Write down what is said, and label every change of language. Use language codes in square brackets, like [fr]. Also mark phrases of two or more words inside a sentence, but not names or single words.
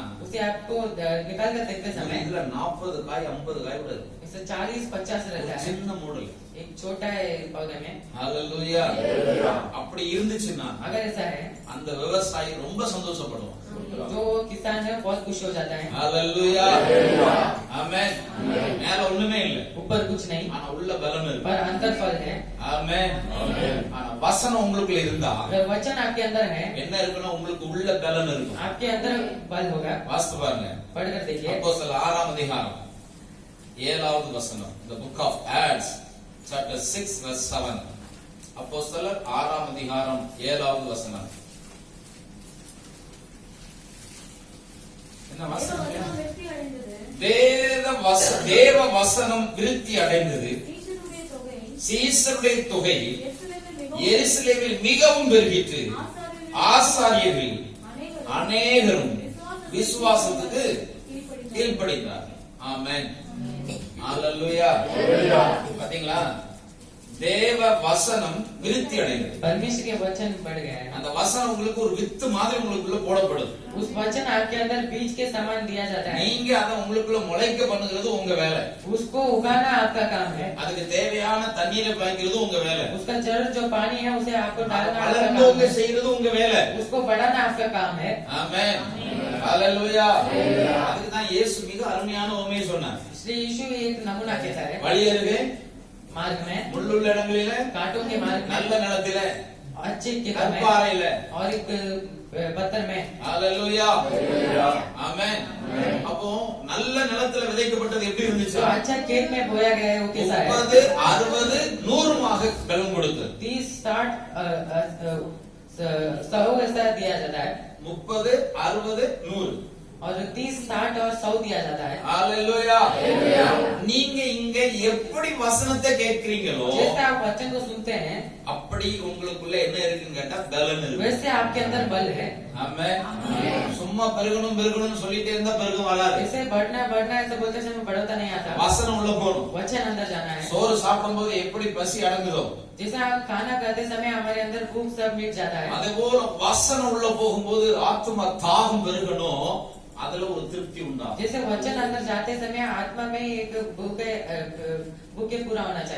[hi] उसे आपको निकाल कर देखते समय [ta] இதுல 40 காய் 50 காய் கூட இருக்கு. [hi] इसे 40-50 रहता है. [ta] சின்ன மூடல். [hi] एक छोटा है पौधे में. [ta] ஹalleluya அப்படி இருந்துச்சுன்னா [hi] अगर ऐसा है [ta] அந்த விவசாயி ரொம்ப சந்தோஷப்படுவான். [hi] जो किसान है बहुत खुश हो जाता है. [ta] ஹalleluya ஆமென். மேல ஒண்ணுமே இல்ல. [hi] ऊपर कुछ नहीं [ta] ஆனா உள்ள பலன் இருக்கு. [hi] पर अंतर फल है. [ta] ஆமென். ஆனா வசனம் உங்களுக்குள்ள இருந்தா [hi] अगर वचन आपके अंदर है, [ta] என்ன இருக்குன்னா உங்களுக்கு உள்ள பலன் இருக்கும். [hi] आपके अंदर बल होगा. [ta] வாசித்து பாருங்க. [hi] पढ़कर देखिए. [ta] அப்போஸ்தலர் 6ஆம் அதிகாரம் 7வது வசனம். [en] The book of Acts chapter 6 verse 7. [ta] அப்போஸ்தலர் 6ஆம் அதிகாரம் 7வது வசனம். என்ன வசனம்? வசனம் வெற்றி அடைந்தது. தேவ வசனம் விருத்தி அடைந்தது. சீஷருடைய தொகை சீசருடைய தொகை எருசலேமில் எருசலேமில் மிகவும் பெருகிற்று. ஆசாரியர்கள் அநேகரும் விசுவாசத்துக்கு கீழ்ப்படிந்தார்கள். ஆமென். ஹalleluya. பாத்தீங்களா? தேவ வசனம் விருத்தி அடைந்தது. [hi] परमेश्वर के वचन बढ़ गए. [ta] அந்த வசனம் உங்களுக்கு ஒரு வித்து மாதிரி உங்களுக்குள்ள போடப்படுது. [hi] उस वचन आपके अंदर बीज के समान दिया जाता है. [ta] நீங்க அதை உங்களுக்குள்ள முளைக்க பண்ணுகிறது உங்க வேலை. [hi] उसको उगाना आपका काम है. [ta] அதுக்கு தேவையான தண்ணீரை பாய்க்கிறது உங்க வேலை. [hi] उसका जड़ जो पानी है उसे आपको डालना आपका [ta] வளர்ந்தோங்க [hi] काम है. [ta] செய்யறது உங்க வேலை. [hi] उसको बढ़ाना आपका काम है. [ta] ஆமென். ஹalleluya அதுக்கு தான் இயேசு மிக அருமையான உவமையை சொன்னார். [hi] श्री यीशु एक नमूना कहता है, [ta] வழியருகே [hi] मार्ग में, [ta] முள்ளுள்ள இடங்களிலே, [hi] कांटों के मार्ग में, [ta] நல்ல நிலத்திலே, [hi] अच्छे खेतों में [ta] கற்பாறையிலே, [hi] और एक पत्थर में. [ta] ஹalleluya ஆமென். அப்போ நல்ல நிலத்துல விதைக்கப்பட்டது எப்படி இருந்துச்சு? [hi] जो अच्छा खेत में बोया गया है वो कैसा है? [ta] 30, 60, 100 பலன் கொடுத்தது. [hi] 30, 60, 100 ऐसा दिया जाता है 30, 60, 100 और 30, 60 और 100 दिया जाता है. [ta] ஹalleluya நீங்க இங்க எப்படி வசனத்தை கேட்கிறீங்களோ [hi] जैसे आप वचन को सुनते हैं [ta] அப்படி உங்களுக்குள்ள என்ன இருக்குன்னு கேட்டா பலன் இருக்கு. [hi] वैसे आपके अंदर बल है. [ta] ஆமென். சும்மா பெருகணும்னு சொல்லிட்டே இருந்தா பெருகம் வராது. [hi] ऐसे बढ़ना ऐसा बोलते समय बढ़ता नहीं आता. [ta] வசனம் உள்ள போணும். [hi] वचन अंदर जाना है. [ta] சோறு சாப்பிடும்போது எப்படி பசி அடங்குதோ [hi] जैसे हम खाना खाते समय हमारे अंदर भूख सब मिट जाता है. [ta] அதேபோல வசனம் உள்ள போகும்போது ஆத்மா தாகம் பெருகணும், அதுல ஒரு திருப்தி உண்டாகும். [hi] जैसे वचन अंदर जाते समय आत्मा में एक भूखे पूरा होना चाहिए.